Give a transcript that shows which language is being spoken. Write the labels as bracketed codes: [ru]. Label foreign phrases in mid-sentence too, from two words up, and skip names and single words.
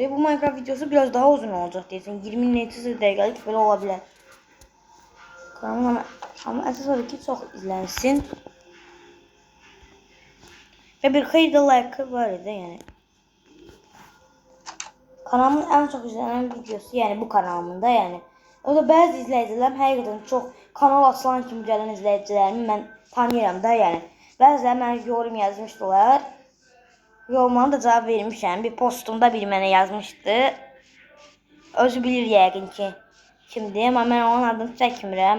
[tr] Bu Minecraft videosu biraz daha uzun olacak diyorsun. 20 dakikalık böyle olabilir. Ama esas olarak ki çok izlensin. Ve bir hayli de like var idi yani. Kanalımın en çok izlenen videosu yani bu kanalımda yani. [az] O da bazı izləyicilərim həqiqətən çox kanal açılan kimi gələn izləyicilərimi mən tanıyıram da yəni. Bəziləri mənə yorum yazmışdılar. Yorumlarına da cavab vermişəm. Bir postumda biri mənə yazmışdı. Özü bilir yəqin ki kimdir, amma mən onun adını çəkmirəm.